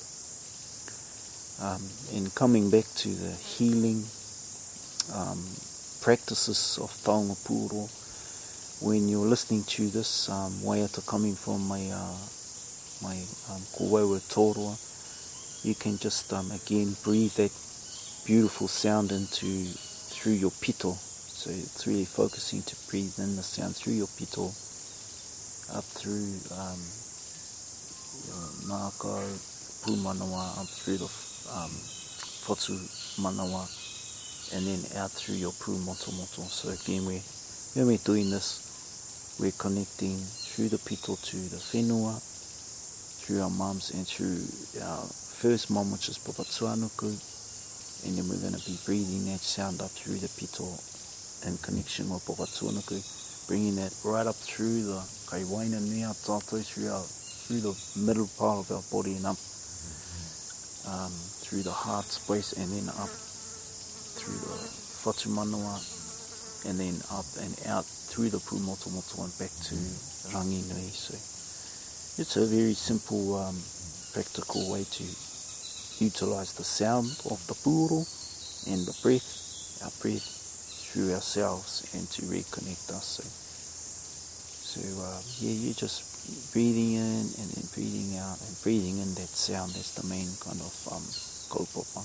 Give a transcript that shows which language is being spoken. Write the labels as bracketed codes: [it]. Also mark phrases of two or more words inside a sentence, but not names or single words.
[en] And coming back to the healing practices of [mi] Taonga Puoro, [en] when you're listening to this waiata coming from my [mi] koauau toroa, [en] you can just again breathe that beautiful sound through your pito. So it's really focusing to breathe in the sound through your pito, up through your [mi] nākau, pūmanawa, [en] up through the [mi] whatu manawa, [en] and then out through your pūmotomoto. So again, when we're doing this, we're connecting through the pito to the whenua, through our mums, and through our first mum, which is Papatuanuku, and then we're going to be breathing that sound up through the pito in connection with Papatuanuku, bringing that right up through the [mi] kaiwaina nea tātou, [en] through the middle part of our body, and up through the heart space, and then up through the [mi] whatu manawa, [en] and then up and out through the pūmotomoto and back to rangi nui. So it's a very simple, practical way to utilise the sound of the puoro and the breath, our breath, through ourselves, and to reconnect us. So you're just breathing in and then breathing out, and breathing in that sound. That's the main kind of kaupapa.